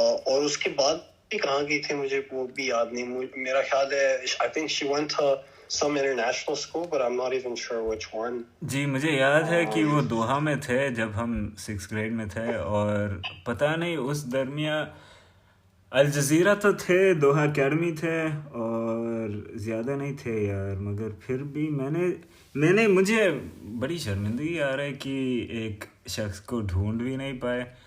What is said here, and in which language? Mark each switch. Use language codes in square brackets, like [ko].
[hi] और उसके बाद भी कहाँ गई थी मुझे वो भी याद नहीं। [en] मेरा ख्याल है I think she went to some international school, but I'm not even sure which one. [hi] जी मुझे याद है कि वो दोहा में थे जब हम 6th ग्रेड में थे, और पता नहीं उस दरमियान अल जज़ीरा तो थे, दोहा अकेडमी थे, और ज़्यादा नहीं थे यार, मगर फिर भी मुझे बड़ी शर्मिंदगी आ रहा है कि एक शख्स को ढूंढ भी नहीं पाए।